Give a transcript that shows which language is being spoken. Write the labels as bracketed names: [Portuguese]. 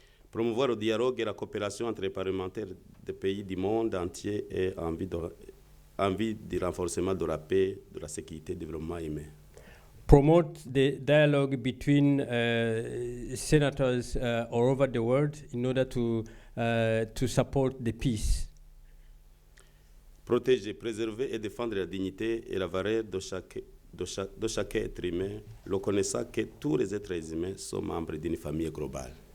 [French] Promouvoir le dialogue et la coopération entre les parlementaires des pays du monde entier et en vue du renforcement de la paix, de la sécurité et du développement humain. [English] Promote the dialogue between senators all over the world in order to support the peace. [French] Protéger, préserver et défendre la dignité et la valeur de chaque être humain, reconnaissant que tous les êtres humains sont membres d'une famille globale.